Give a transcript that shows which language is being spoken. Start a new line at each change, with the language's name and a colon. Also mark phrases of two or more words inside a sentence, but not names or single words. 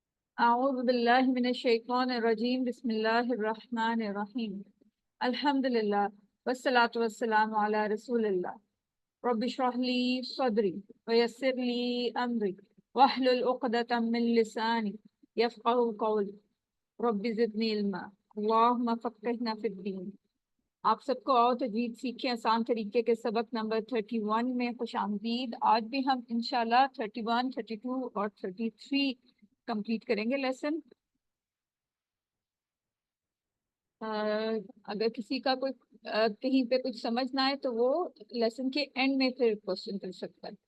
Arabic: أعوذ بالله من الشيطان الرجيم بسم الله الرحمن الرحيم الحمد لله والصلاة والسلام على رسول الله رب اشرح لي صدري ويسر لي أمري واحلل عقدة من لساني يفقهوا قولي رب زدني علما اللهم فقهنا في الدين.
Urdu: آپ سب کو آؤ تجوید سیکھے آسان طریقے کے سبق نمبر 31 میں خوش آمدید. آج بھی ہم ان شاء اللہ 31، 32 اور 33 کمپلیٹ کریں گے لیسن. اگر کسی کا کوئی کہیں پہ کچھ سمجھ نہ آئے تو وہ لیسن کے اینڈ میں پھر کوئسچن کر سکتا ہے.